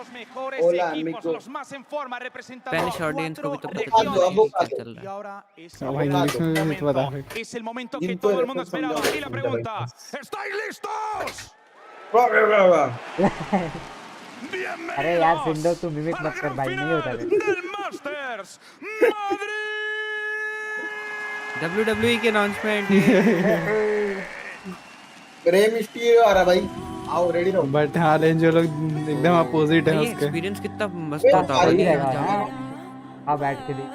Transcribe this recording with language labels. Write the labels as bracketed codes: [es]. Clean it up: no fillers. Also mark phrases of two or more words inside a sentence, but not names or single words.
[hi] पहले ऑडियंस को भी तो पता चल रहा है भाई इंग्लिश में भी तो बता [es] Es el momento que todo el mundo esperaba. Y la pregunta, ¿estáis listos? [hi] अरे यार सिंधो तू मिमिक मत कर भाई नहीं होता [es] del Masters Madrid. [hi] WWE की अनाउंसमेंट रेम स्टीरियो आ रहा भाई आओ रेडी रहो बट हाँ रेंज लोग एकदम अपोजिट है उसके एक्सपीरियंस कितना मस्त था हां बैठ के देख